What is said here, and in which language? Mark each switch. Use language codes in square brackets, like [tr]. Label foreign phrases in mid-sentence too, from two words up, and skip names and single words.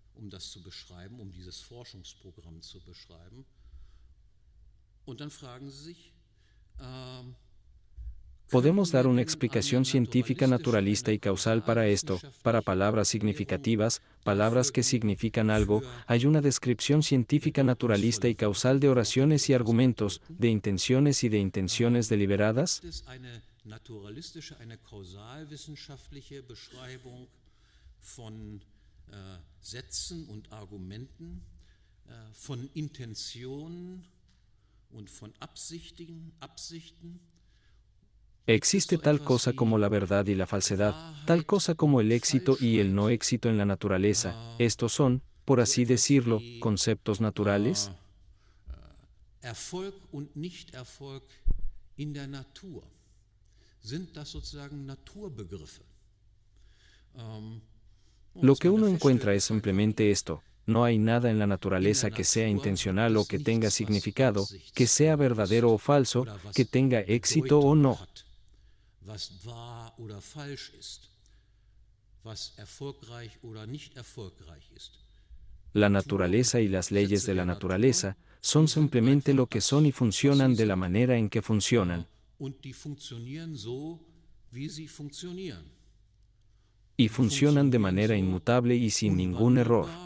[es] Podemos dar una explicación científica naturalista y causal para esto, para palabras significativas, palabras que significan algo. Hay una descripción científica naturalista y causal de oraciones y argumentos, de intenciones y de intenciones deliberadas. [de] Naturalistische, eine kausalwissenschaftliche Beschreibung von Sätzen und Argumenten, von Intentionen und von Absichten. [es] Existe tal cosa como la verdad y la falsedad, tal cosa como el éxito y el no éxito en la naturaleza. Estos son, por así decirlo, conceptos naturales. [de] Erfolg und Nichterfolg in der Natur. Sind das sozusagen Naturbegriffe? [es] Lo que uno encuentra es simplemente esto. No hay nada en la naturaleza que sea intencional o que tenga significado, que sea verdadero o falso, que tenga éxito o no. [de] Was wahr oder falsch ist, was erfolgreich oder nicht erfolgreich ist. [es] La naturaleza y las leyes de la naturaleza son simplemente lo que son y funcionan de la manera en que funcionan. Y funcionan de manera inmutable y sin ningún error.